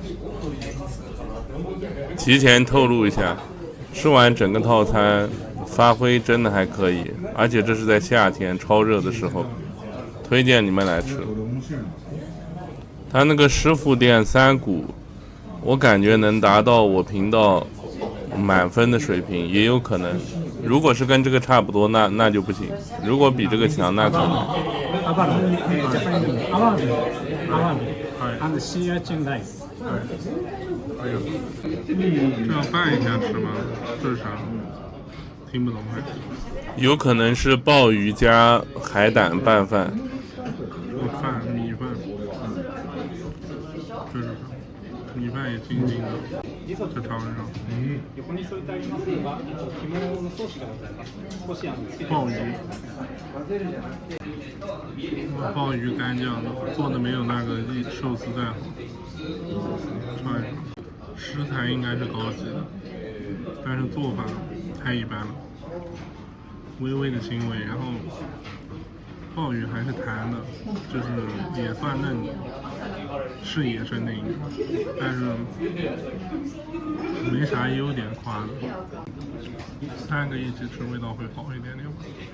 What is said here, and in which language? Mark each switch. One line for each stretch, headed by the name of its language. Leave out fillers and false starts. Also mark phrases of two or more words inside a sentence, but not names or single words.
Chinese: 提前透露一下，吃完整个套餐，发挥真的还可以，而且这是在夏天超热的时候，推荐你们来吃。他那个师傅店3股，我感觉能达到我频道满分的水平，也有可能。如果是跟这个差不多，那就不行。如果比这个强，那可能。
English: and sea urchin rice。
Chinese: 哎呦，这要拌一下吃吗？这是啥？听不懂还。有可能是鲍鱼加海胆拌饭。米饭。这是啥？米饭也静静的，这炒肉。
Japanese: 横に添えてありますのが肝のソースでございます。少しつけて
Chinese: 鲍鱼，鲍鱼干酱做的没有那个寿司再好。串食材应该是高级的，但是做法太一般了，微微的腥味，然后鲍鱼还是弹的，就是也算嫩的，是野生的应该，但是没啥优点夸的。3个一起吃味道会好一点点吧。